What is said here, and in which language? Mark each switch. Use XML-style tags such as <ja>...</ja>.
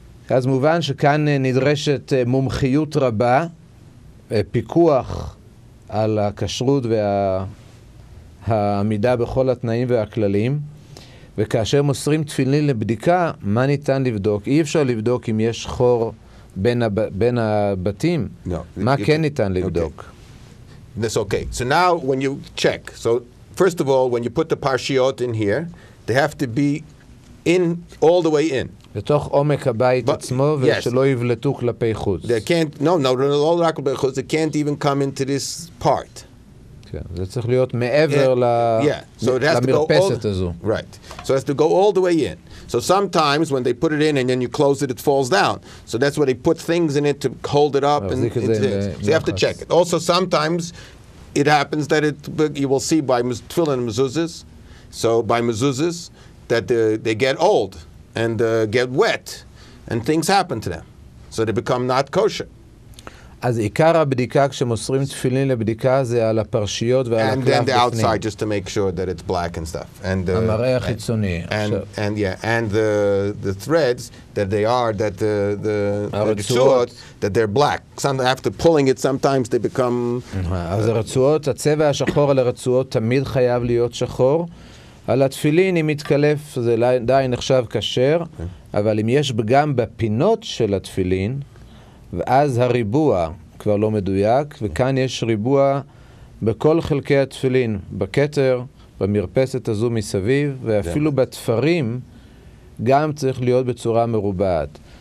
<he>אז מובן שכאן נדרשת מומחיות רבה, פיקוח על הכשרות והעמידה בכל התנאים והכללים, וכאשר מוסרים תפילין לבדיקה, מה ניתן לבדוק? אי אפשר לבדוק אם יש חור בין הבתים. מה כן ניתן לבדוק?</he> <en>That's okay. So now when you check, so first of all, when you put the parshiot in here, they have to be in all the way in.</en> <he>בתוך עומק הבית עצמו, ושלא יבלטו כלפי חוץ.</he> <en>They can't,</en> <he>לא רק כלפי חוץ,</he> <en>they can't even come into this part.</en> <he>כן, זה צריך להיות מעבר למרפסת הזו.</he> <en>Right. So it has to go all the way in. So sometimes when they put it in and then you close it, it falls down. So that's where they put things in it to hold it up. So you have to check it. Also sometimes it happens that you will see by tefillin and mezuzahs, so by mezuzahs, that they get old and get wet and things happen to them. So they become not kosher.</en> <he>אז עיקר הבדיקה כשמוסרים תפילין לבדיקה זה על הפרשיות ועל הקלף בפנים.</he> <en>And then the outside just to make sure that it's black and stuff.</en> <he>המראה החיצוני.</he> <en>And the threads that they are, that the רצועות, that they're black. After pulling it sometimes they become...</en> <he>אז הרצועות, הצבע השחור על הרצועות תמיד חייב להיות שחור. על התפילין, אם מתקלף, זה די נחשב כשר, אבל אם יש גם בפינות של התפילין, ואז הריבוע כבר לא מדויק, וכאן יש ריבוע בכל חלקי התפילין, בכתר, במרפסת הזו מסביב, ואפילו בתפרים, גם צריך להיות בצורה מרובעת.</he>